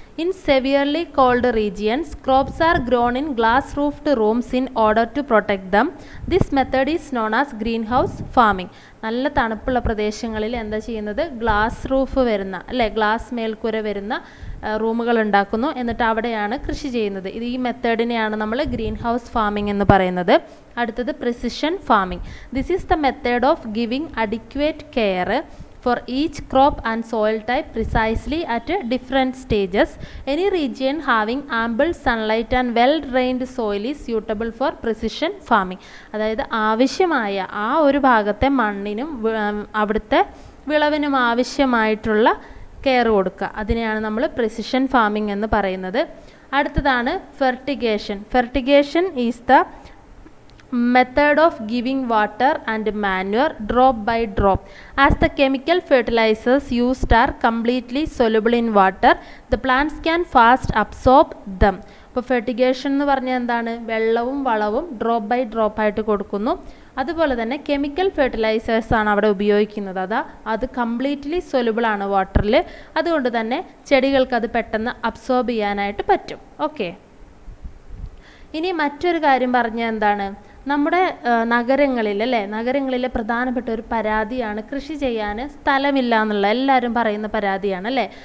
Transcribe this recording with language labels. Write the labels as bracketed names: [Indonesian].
[English] In severely cold regions, crops are grown in glass-roofed rooms in order to protect them. This method is known as greenhouse farming. [Malayalam] നല്ല തണുപ്പുള്ള പ്രദേശങ്ങളിൽ എന്താ ചെയ്യുന്നത്, glass roof വരുന്ന glass മേൽക്കൂര വരുന്ന റൂമുകൾ ഉണ്ടാക്കുന്നു, എന്നിട്ട് അവിടെയാണ് കൃഷി ചെയ്യുന്നത്. ഈ മെത്തേഡിനെയാണ് നമ്മൾ ഗ്രീൻ ഹൗസ് ഫാമിംഗ് എന്ന് പറയുന്നത്. അടുത്തത് precision farming. [English] This is the method of giving adequate care for each crop and soil type precisely at different stages. Any region having ample sunlight and well drained soil is suitable for precision farming. [Malayalam] അതായത് ആവശ്യമായ ആ ഒരു ഭാഗത്തെ മണ്ണിനും അവിടുത്തെ വിളവിനും ആവശ്യമായിട്ടുള്ള care കൊടുക്കുക, അതിനെയാണ് നമ്മൾ പ്രിസിഷൻ ഫാമിംഗ് എന്ന് പറയുന്നത്. അടുത്തതാണ് fertigation. [English] Fertigation is the method of giving water and manure drop by drop. As the chemical fertilizers used are completely soluble in water, the plants can fast absorb them. [Malayalam] അപ്പോൾ fertigation എന്ന് പറഞ്ഞാൽ എന്താണ്, വെള്ളവും വളവും drop by drop ആയിട്ട് കൊടുക്കുന്നു. അതുപോലെ തന്നെ കെമിക്കൽ ഫെർട്ടിലൈസേഴ്സ് ആണ് അവിടെ ഉപയോഗിക്കുന്നത്. അത് കംപ്ലീറ്റ്ലി സൊലുബിൾ ആണ് വാട്ടറിൽ, അതുകൊണ്ട് തന്നെ ചെടികൾക്ക് അത് പെട്ടെന്ന് അബ്സോർബ് ചെയ്യാനായിട്ട് പറ്റും. ഓക്കെ, ഇനി മറ്റൊരു കാര്യം പറഞ്ഞാൽ എന്താണ്, നമ്മുടെ നഗരങ്ങളിലെ പ്രധാനപ്പെട്ട ഒരു പരാതിയാണ് കൃഷി ചെയ്യാൻ സ്ഥലമില്ല എന്നുള്ള എല്ലാവരും പറയുന്ന പരാതിയാണ് അല്ലേ.